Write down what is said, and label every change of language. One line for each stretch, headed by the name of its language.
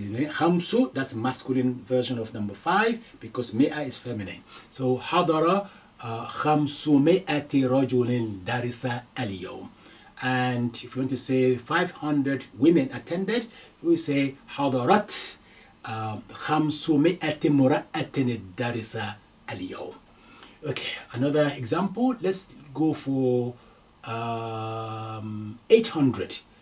English: خمسو, that's masculine version of number 5 because مئة is feminine.
Arabic: So حضر 500 رجل درس اليوم.
English: And if you want to say 500 women attended, we say
Arabic: حضرت 500 امرأة درس اليوم.
English: Okay, another example. Let's go for 800.